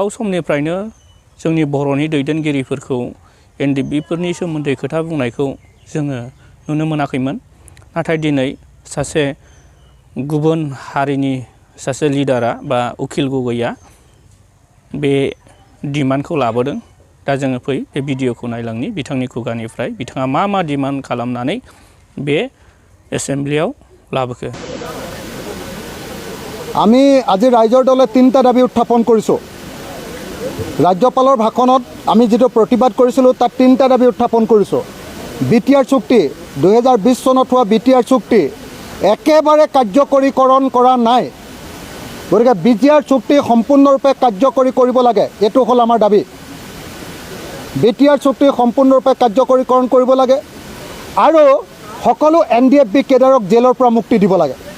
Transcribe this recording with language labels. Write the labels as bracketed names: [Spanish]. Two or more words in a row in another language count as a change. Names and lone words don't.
[Bodo] समनिफ्रायनो जोंनि बर'नि दैदेनगिरिफोरखौ NDFBफोरनि सोमोन्दै खोथा बुंनायखौ जोङो नुनो मोनाखैमोन नाथाय दिनै सासे गुबुन हारिनि सासे लिडारा बा उखिल गगैया बे डिमान्डखौ लाबोदों दा जोङो फै बे भिडिअखौ नायलांनि बिथांनि खुगानिफ्राय बिथाङा मा डिमान्ड खालामनानै बे एसेम्ब्लियाव लाबोखो [Assamese] আমি আজি ৰাইজৰ দলে তিনিটা দাবী উত্থাপন কৰিছোঁ ৰাজ্যপালৰ ভাষণত আমি যেটো প্ৰতিবাদ কৰিছিলোঁ তাত তিনিটা দাবী উত্থাপন কৰিছোঁ BTR চুক্তি 2020 চনত হোৱা BTR চুক্তি একেবাৰে কাৰ্যকৰীকৰণ কৰা নাই গতিকে BTR চুক্তি সম্পূৰ্ণৰূপে কাৰ্যকৰী কৰিব লাগে এটো হ'ল আমাৰ দাবী BTR চুক্তি সম্পূৰ্ণৰূপে কাৰ্যকৰীকৰণ কৰিব লাগে আৰু সকলো NDFB কেডাৰক জেলৰ পৰা মুক্তি দিব লাগে